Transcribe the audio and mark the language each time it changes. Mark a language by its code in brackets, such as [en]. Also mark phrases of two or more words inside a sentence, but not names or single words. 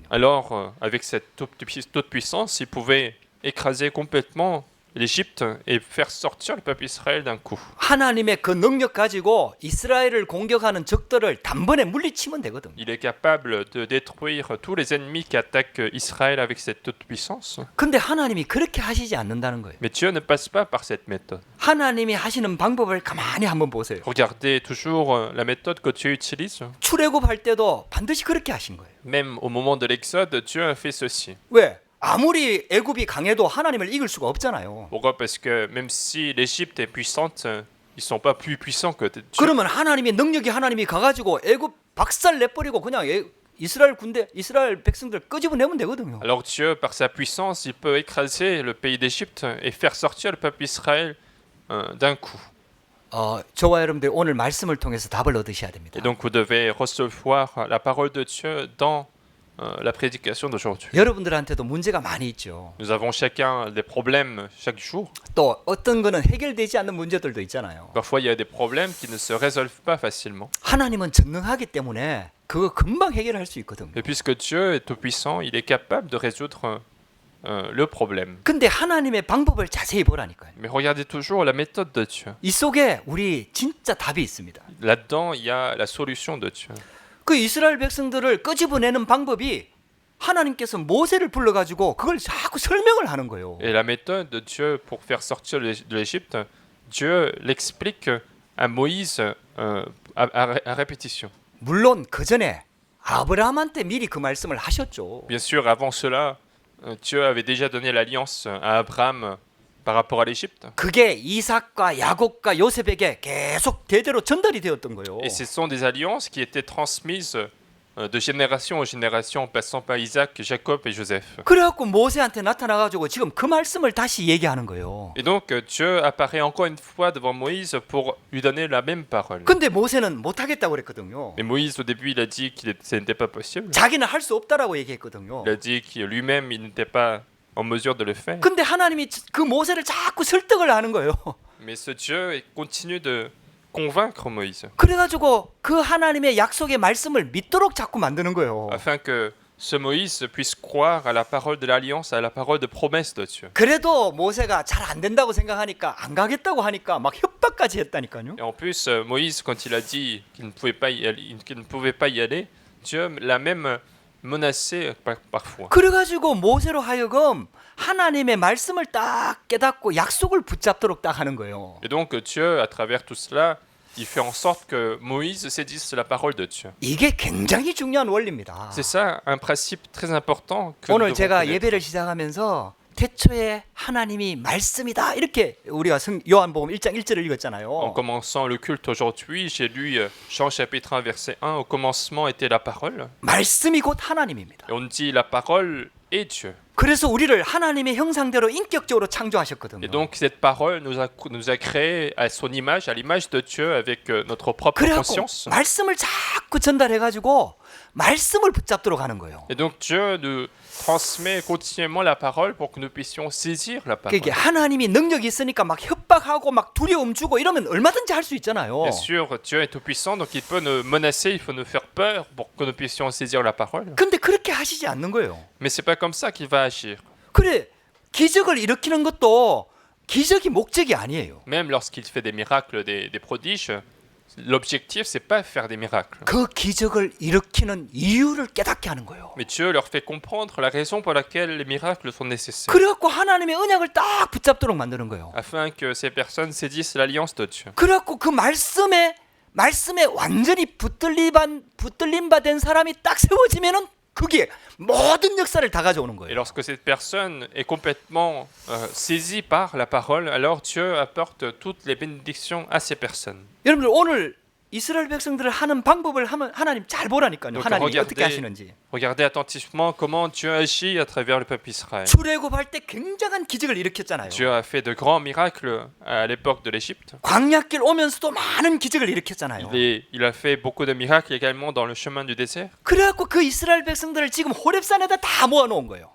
[fr] Alors, avec cette toute-puissance, il pouvait écraser complètement l'Égypte et faire sortir le peuple Israël d'un coup. [ko] 하나님의 그 능력 가지고 이스라엘을 공격하는 적들을 단번에 물리치면 되거든요. [fr] Il est capable de détruire tous les ennemis qui attaquent Israël avec cette toute-puissance. [ko] 근데 하나님이 그렇게 하시지 않는다는 거예요. [fr] Mais Dieu ne passe pas par cette méthode. [ko] 하나님이 하시는 방법을 가만히 한번 보세요. [fr] Regardez toujours la méthode que Dieu utilise. [ko] 출애굽할 때도 반드시 그렇게 하신 거예요. [fr] Même au moment de l'Exode, Dieu a fait ceci. [ko] 왜? 아무리 애굽이 강해도 하나님을 이길 수가 없잖아요. [fr] Pourquoi? Parce que même si l'Égypte est puissante, ils sont pas plus puissants que Dieu. [ko] 그러면 하나님의 능력이 하나님이 가가지고 애굽 박살 내버리고 그냥 이스라엘 군대, 이스라엘 백성들 끄집어내면 되거든요. [fr] Alors Dieu, par sa puissance, il peut écraser le pays d'Égypte et faire sortir le peuple Israël d'un coup. [ko] 저와 여러분들 오늘 말씀을 통해서 답을 얻으셔야 됩니다. [fr] Et donc vous devez recevoir la parole de Dieu dans la prédication d'aujourd'hui. [ko] 여러분들한테도 문제가 많이 있죠. [fr] Nous avons chacun des problèmes chaque jour. [ko] 또 어떤 거는 해결되지 않는 문제들도 있잖아요. [fr] Parfois, il y a des problèmes qui ne se résolvent pas facilement. [ko] 하나님은 전능하기 때문에 그거 금방 해결할 수 있거든요. [fr] Et puisque Dieu est tout-puissant, il est capable de résoudre le problème. [ko] 근데 하나님의 방법을 자세히 보라니까요. [fr] Mais regardez toujours la méthode de Dieu. [ko] 이 속에 우리 진짜 답이 있습니다. [fr] Là-dedans, il y a la solution de Dieu. [ko] 그 이스라엘 백성들을 끄집어내는 방법이 하나님께서 모세를 불러가지고 그걸 자꾸 설명을 하는 거예요. [fr] Et la méthode de Dieu pour faire sortir de l'Égypte, Dieu l'explique à Moïse à répétition. [ko] 물론 그 전에 아브라함한테 미리 그 말씀을 하셨죠. [fr] Bien sûr, avant cela, Dieu avait déjà donné l'alliance à Abraham par rapport à l'Égypte. [ko] 그게 이삭과 야곱과 요셉에게 계속 대대로 전달이 되었던 거예요. [fr] Et ce sont des alliances qui étaient transmises de génération en génération, en passant par Isaac, Jacob et Joseph. [ko] 그래갖고 모세한테 나타나가지고 지금 그 말씀을 다시 얘기하는 거예요. [fr] Et donc Dieu apparaît encore une fois devant Moïse pour lui donner la même parole. [ko] 근데 모세는 못하겠다고 그랬거든요. [fr] Mais Moïse au début il a dit que ce n'était pas possible. [ko] 자기는 할 수 없다라고 얘기했거든요. [fr] Il a dit que lui-même il n'était pas en mesure de le faire. [ko] 근데 하나님이 그 모세를 자꾸 설득을 하는 거예요. [fr] Mais ce Dieu continue de convaincre Moïse [ko] 그래가지고 그 하나님의 약속의 말씀을 믿도록 자꾸 만드는 거예요. [fr] afin que ce Moïse puisse croire à la parole de l'alliance, à la parole de promesse de Dieu. [ko] 그래도 모세가 잘 안 된다고 생각하니까 안 가겠다고 하니까 막 협박까지 했다니까요. [fr] Et en plus, Moïse, quand il a dit qu'il ne pouvait pas y aller, Dieu l'a même menacé parfois. [ko] 그래가지고 모세로 하여금 하나님의 말씀을 딱 깨닫고 약속을 붙잡도록 딱 하는 거예요. [fr] Et donc Dieu, à travers tout cela, il fait en sorte que Moïse saisisse la parole de Dieu. [ko] 이게 굉장히 중요한 원리입니다. [fr] C'est ça un principe très important que nous [ko] 오늘 [fr] devons [ko] 제가 [fr] connaître. [ko] 예배를 시작하면서 태초에 하나님이 말씀이다 이렇게 우리가 요한복음 1장 1절을 [fr] En [ko] 읽었잖아요. [fr] commençant le culte aujourd'hui, j'ai lu Jean chapitre 1 verset 1, au commencement était la parole. [ko] 말씀이 곧 하나님입니다. [fr] Et on dit la parole est Dieu. [ko] 그래서 우리를 하나님의 형상대로 인격적으로 창조하셨거든요. [fr] Et donc cette parole nous a créé à son image, à l'image de Dieu avec notre propre [ko] 그래갖고 [fr] conscience. [ko] 말씀을 자꾸 전달해가지고 말씀을 붙잡도록 하는 거예요. [fr] Et donc Dieu nous transmet continuellement la parole pour que nous puissions saisir la parole. [ko] 그게 하나님이 능력이 있으니까 막 협박하고 막 두려움 주고 이러면 얼마든지 할 수 있잖아요. [fr] Bien sûr, Dieu est tout-puissant, donc il peut nous menacer, il faut nous faire peur pour que nous puissions saisir la parole. [ko] 근데 그렇게 하시지 않는 거예요. [fr] Mais c'est pas comme ça qu'il va agir. [ko] 그래 기적을 일으키는 것도 기적이 목적이 아니에요. [fr] Même lorsqu'il fait des miracles, des prodiges, l'objectif c'est pas faire des miracles. [ko] 그 기적을 일으키는 이유를 깨닫게 하는 거예요. [fr] Mais Dieu leur fait comprendre la raison pour laquelle les miracles sont nécessaires. [ko] 그래갖고 하나님의 언약을 딱 붙잡도록 만드는 거예요. [fr] Afin que ces personnes saisissent l'alliance de Dieu. [ko] 그래갖고 그 말씀에 완전히 붙들림 받은 사람이 딱 세워지면은 그게 모든 역사를 다 가져오는 [fr] Et [ko] 거예요. [fr] lorsque cette personne est complètement saisie par la parole, alors Dieu apporte toutes les bénédictions à ces personnes. [ko] 여러분들 오늘 이스라엘 백성들을 하는 방법을 하면 하나님 잘 보라니까요. [fr] Donc, [ko] 하나님이 [fr] regardez- [ko] 어떻게 하시는지. [fr] Regardez attentivement comment Dieu agit à travers le peuple Israël. [ko] 출애굽할 때 굉장한 기적을 일으켰잖아요. [fr] Dieu a fait de grands miracles à l'époque de l'Égypte. [ko] 광야길 오면서도 많은 기적을 일으켰잖아요. [fr] Il a fait beaucoup de miracles également dans le chemin du désert. [ko] 그래갖고 그 이스라엘 백성들을 지금 호렙산에다 다 모아놓은 거예요.